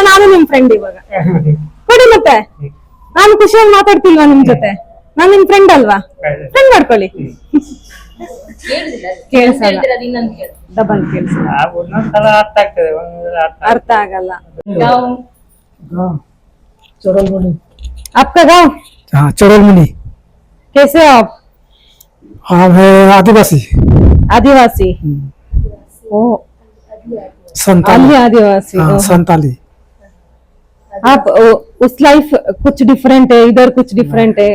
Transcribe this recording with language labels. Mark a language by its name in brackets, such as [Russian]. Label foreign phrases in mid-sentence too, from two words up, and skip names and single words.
[Kannada] ನಾನು ನಿಮ್ ಫ್ರೆಂಡ್ ಇವಾಗ ಕೊಡಿ ಮತ್ತೆ. ನಾನು ಖುಷಿಯಾಗಿ ಮಾತಾಡ್ತಿಲ್ವಾ ನಿಮ್ ಜೊತೆ? ನಾನ್ ನಿಮ್ ಫ್ರೆಂಡ್ ಅಲ್ವಾ? ಫ್ರೆಂಡ್ ಮಾಡ್ಕೊಳ್ಳಿ. ಕೇಳಿಸಲ್ಲ, ಡಬಲ್ ಕೇಳಿಸಲ್ಲ, ಒಂದೊಂದ್ಸಲ ಅರ್ಥ ಆಗ್ತದೆ, ಒಂದೊಂದ್ಸಲ ಅರ್ಥ ಆಗಲ್ಲ. ಚೋರಲ್ಮುಡಿ. [Hindi] आपका गाँव हाँ चोरलमुड़ी। कैसे हो आप? हम है आदिवासी आदिवासी। ओ संताली। आदिवासी। हाँ, ओहो। संताली। आप उस लाइफ कुछ डिफरेंट है, इधर कुछ डिफरेंट है।